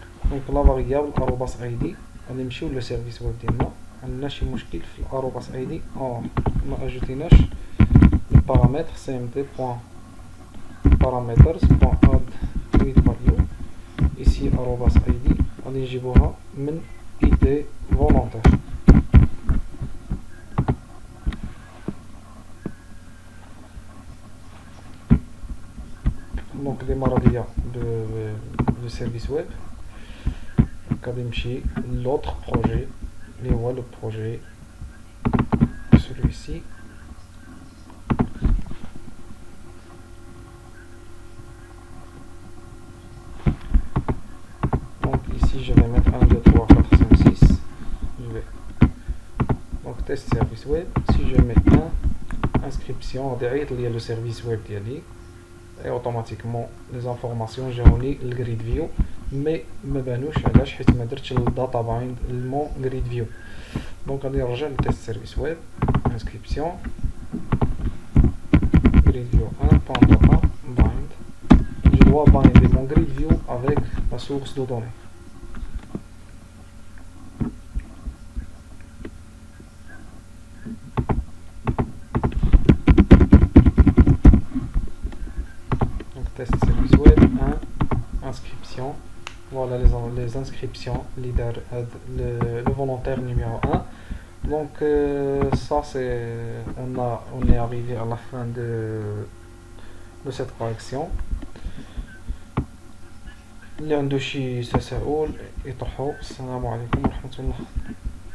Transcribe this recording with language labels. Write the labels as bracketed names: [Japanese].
[French] donc la variable arobas id [Arabic] غادي نمشيو للسيرفيس ويب ديالنا. عندنا شي مشكل في الارobas id ما اجوتيناش البارامتر cmd.parameters.add read value. [French] ici arobas id [Arabic] غادي نجيبوها من [French] id volontaire. donc démarrer le service web. [Arabic] غادي نمشي [French] l'autre projet [Arabic] اللي هو [French] le projet celui-ci. donc ici je vais mettre 1 2 3 4 5 6. je vais donc test service web. si je mets 1 inscription direct il y a le service web [Arabic] ديالي [French] et automatiquement les informations j'ai mis le grid view [Arabic] مي ما بانوش علاش حيت ما درتش الداتا بايند المون غريد فيو. دونك غادي نرجع للتيست سيرفيس ويب انسكريبسيون grid view 1.data bind. [French] Je dois binder mon grid view avec la source de données. Donc test service web 1, inscription. Voilà les inscriptions, leader, le volontaire numéro 1. Donc ça c'est on est arrivé à la fin de cette correction. [Arabic] اللي عنده شي تساؤل يطرحوا. السلام عليكم ورحمة الله.